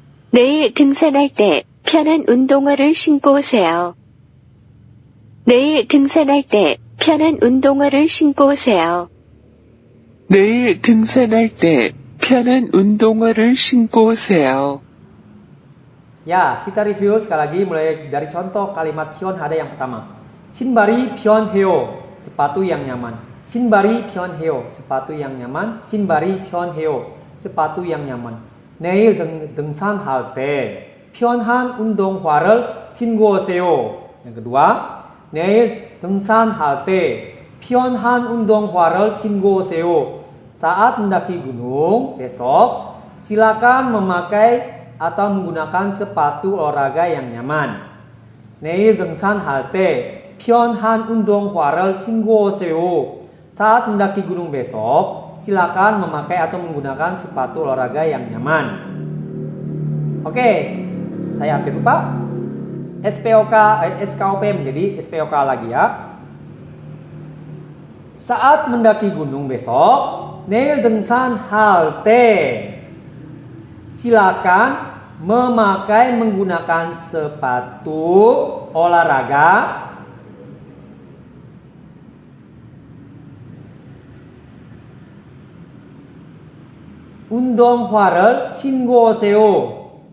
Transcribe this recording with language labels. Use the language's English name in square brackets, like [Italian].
[Korean] 내일 등산할 때 편한 운동화를 신고 오세요. 내일 등산할 때 편한 운동화를 신고 오세요. 내일 등산할 때 편한 운동화를 신고 오세요. [Indonesian] ya kita review sekali lagi mulai dari contoh kalimat pyeonhada yang pertama. [Korean] 신발이 편해요. [Indonesian] Sepatu yang nyaman. [Korean] 신발이 편해요. [Indonesian] Sepatu yang nyaman. [Korean] 신발이 편해요. [Indonesian] Sepatu yang nyaman. [Korean] 내일 등산할 때 편한 운동화를 신고 오세요. [Indonesian] Yang kedua, [Korean] 내일 등산할 때 편한 운동화를 신고 오세요. [Indonesian] Saat mendaki gunung besok, silakan memakai atau menggunakan sepatu olahraga yang nyaman. [Korean] 내일 등산할 때 편한 운동화를 신고 오세요. [Indonesian] Saat mendaki gunung besok, silakan memakai atau menggunakan sepatu olahraga yang nyaman. Oke, saya hampir lupa. SKOP menjadi SPOK lagi ya. Saat mendaki gunung besok, [Korean] 내일 등산할 때 [Indonesian] silakan memakai menggunakan sepatu olahraga [Korean] 운동화를 신고 오세요.